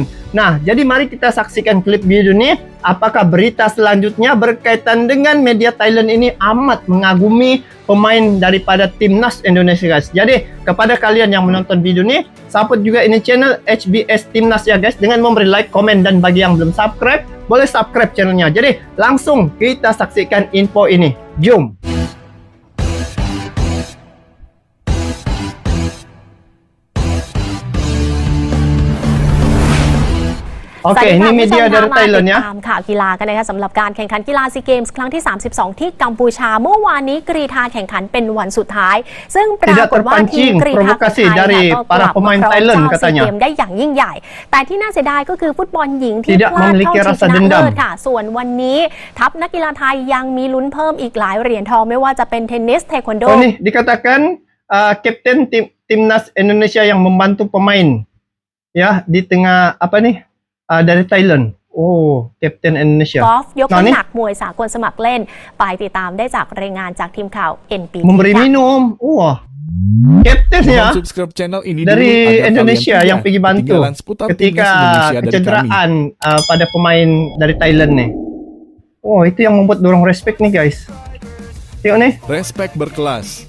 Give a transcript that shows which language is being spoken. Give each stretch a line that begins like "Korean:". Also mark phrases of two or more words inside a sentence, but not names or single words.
Malay: Nah, jadi mari kita saksikan klip video ini. Apakah berita selanjutnya berkaitan dengan media Thailand ini amat mengagumi pemain daripada timnas Indonesia guys. Jadi, kepada kalian yang menonton video ini, support juga ini channel HBS Timnas ya guys, dengan memberi like, komen, dan bagi yang belum subscribe, boleh subscribe channelnya. Jadi, langsung kita saksikan info ini. Jom!
Thai: โอเคนี่มีเดียdari Thailand เนี่ยตาม ข่าวกีฬากันนะคะสำหรับการแข่งขันกีฬาซีเกมส์ครั้งที่ 32 ที่กัมพูชาเมื่อวานนี้กรีฑาแข่งขันเป็นวันสุดท้ายซึ่งปรากฏว่าทีมกรีฑาไทยก็กลับมาครองเจ้าซีเกมได้อย่างยิ่งใหญ่แต่ที่น่าเสียดายก็คือฟุตบอลหญิงที่พลาดเข้าชิงชนะเลิศค่ะส่วนวันนี้ทัพนักกีฬาไทยยังมีลุ้นเพิ่มอีกหลายเหรียญทองไม่ว่าจะเป็นเทนนิสเทควันโด
Malay: นี่ dikatakan kapten timnas Indonesia yang membantu pemain ya di tengah apa nih dari Thailand. Oh, Kapten Indonesia.
Thai: กอล์ฟยกน้ำหนักมวยสากลสมัครเล่นไปติดตามได้จากรายงานจากทีมข่าว NPT.
Malay: Memberi minum. Wah. Kapten ya. Subscribe channel ini dari Indonesia yang pergi bantu ketika kecederaan pada pemain dari Thailand nih. Oh, itu yang membuat dorong respect nih guys. Tengok nih. Respect berkelas.